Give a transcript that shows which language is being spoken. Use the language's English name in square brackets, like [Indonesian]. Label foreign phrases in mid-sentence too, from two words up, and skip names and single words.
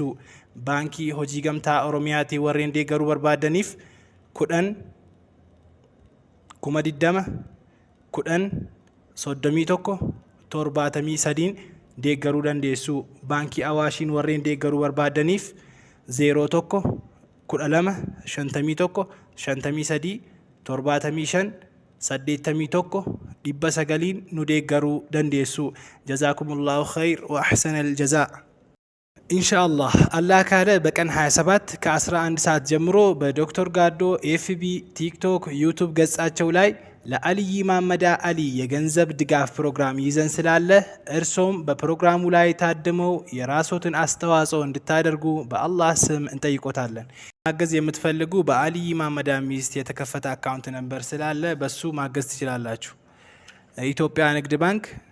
[Oromo] Baankii hojii gamtaa Oromiyaatii warreen deeggaruu barbaadaniif 10 20 10 31 73 deeggaruu dandeessu. Baankii Awaashiin warreen deeggaruu barbaadaniif 01 12 51 53 75 81 900 nu deeggaruu dandeessu. [Arabic] جزاكم الله خير وأحسن الجزاء. [Amharic] ኢንሻአላህ አላህ ካለ በቀን 27 ከ11 ሰዓት ጀምሮ በዶክተር ጋዶ ኤፍቢ ቲክቶክ ዩቲዩብ ገጻቸው ላይ ለአልይ ማመዳ አሊ የገንዘብ ድጋፍ ፕሮግራም ይዘን ስላለ እርሶም በፕሮግራሙ ላይ ታድመው የራስዎትን አስተዋጽኦ እንድታደርጉ በአላህ ስም እንጠይቆታለን። ማገዝ የምትፈልጉ በአልይ ማመዳ ሚስት የተከፈተ [English] account number [Amharic] ስላለ በሱ ማገዝ ትችላላችሁ። ኢትዮጵያ ንግድ ባንክ